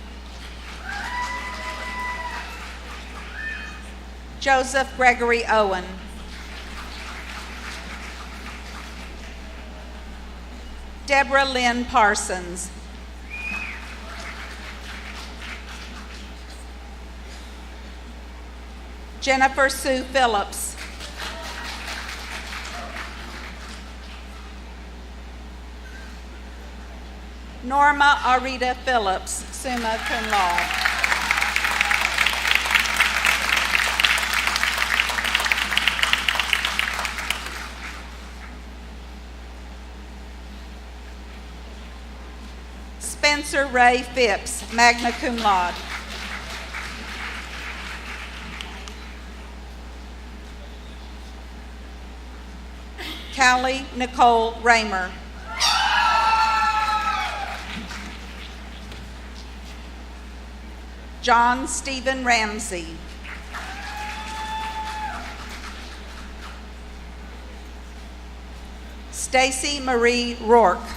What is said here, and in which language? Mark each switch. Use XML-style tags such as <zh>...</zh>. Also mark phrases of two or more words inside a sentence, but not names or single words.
<en>Joseph Gregory Owen. Deborah Lynn Parsons. Jennifer Sue Phillips. Norma Arita Phillips,</en> <la>summa cum laude.</la> <en>Spencer Ray Phipps,</en> <la>magna cum laude.</la> <en>Callie Nicole Raymer. John Stephen Ramsey. Stacy Marie Rourke.</en>